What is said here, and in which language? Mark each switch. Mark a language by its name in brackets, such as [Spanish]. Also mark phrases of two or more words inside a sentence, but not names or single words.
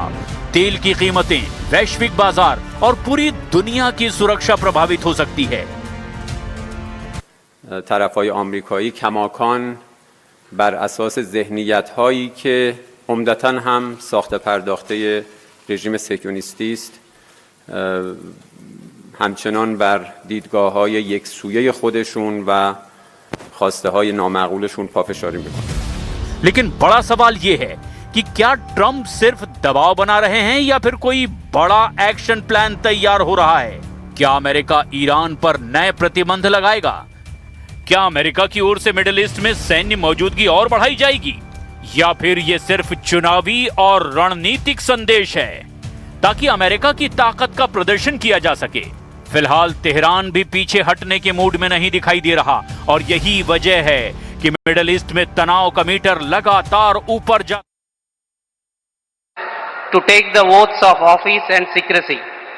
[Hindi] तेल की कीमतें, वैश्विक बाजार और पूरी दुनिया की सुरक्षा प्रभावित हो सकती है। [Persian] طرفهای آمریکایی کماکان بر اساس ذهنیت‌هایی که عمدتاً هم ساخته پرداخته رژیم صهیونیستی است، همچنان بر دیدگاه‌های یکسویه خودشون و خواسته های نامعقولشون پافشاری میکنه। [Hindi] लेकिन बड़ा सवाल यह है कि क्या ट्रंप सिर्फ दबाव बना रहे हैं या फिर कोई बड़ा [English] action plan [Hindi] तैयार हो रहा है? क्या अमेरिका ईरान पर नए प्रतिबंध लगाएगा? क्या अमेरिका की ओर से मिडिल ईस्ट में सैन्य मौजूदगी और बढ़ाई जाएगी, या फिर यह सिर्फ चुनावी और रणनीतिक संदेश है ताकि अमेरिका की ताकत का प्रदर्शन किया जा सके? फिलहाल तेहरान भी पीछे हटने के मूड में नहीं दिखाई दे रहा और यही वजह है कि मिडिल ईस्ट में तनाव का मीटर लगातार ऊपर जा। [English] To take the oaths of office and secrecy.